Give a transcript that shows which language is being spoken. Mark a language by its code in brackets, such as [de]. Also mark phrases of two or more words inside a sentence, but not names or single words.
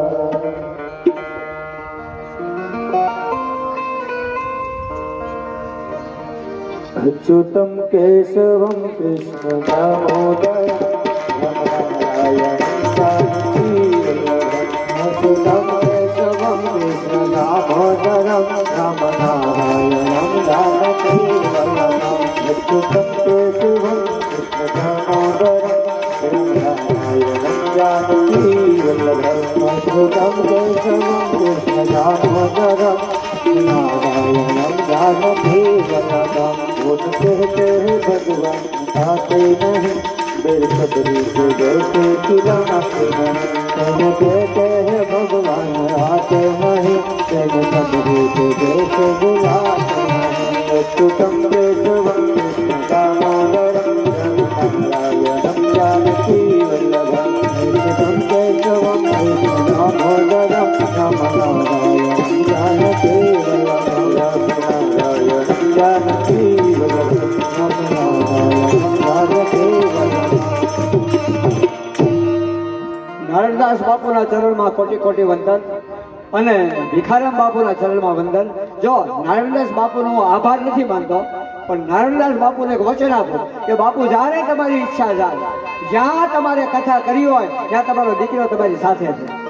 [sa] અચ્યુતમ કેશવમ કૃષ્ણ દામોદર અચ્યુતમ કેશવમ કૃષ્ણ દામોદરમ રામનારાયણમ જાનકી વલ્લભમ. અચ્યુતમ કેશવમ કૃષ્ણ દામોદરમ રામનારાયણમ જાનકી વલ્લભમ. અચ્યુતમ કેશવમ કૃષ્ણ દામોદરમ नारायणम जानकी वल्लभम. [hi] बोल कहते हैं भगवान आते नहीं, मेरे सबरी से जैसे खिलाते नहीं. कहते हैं भगवान आते नहीं, मेरे सबरी से जैसे बुलाते नहीं. [sa] अच्युतम केशवम कृष्ण दामोदरम नारायणम जानकी वल्लभम. अच्युतम केशवम कृष्ण दामोदरम नारायणम जानकी [gu] નારાયણદાસ બાપુના ચરણમાં કોટી કોટી વંદન અને ભિખારામ બાપુના ચરણમાં વંદન. જો નારાયણદાસ બાપુનો હું આભાર નથી માનતો, પણ નારાયણદાસ બાપુને એક વચન આપો કે બાપુ જ્યારે તમારી ઈચ્છા જાય, જ્યાં તમારે કથા કરી હોય ત્યાં તમારો દીકરો તમારી સાથે છે.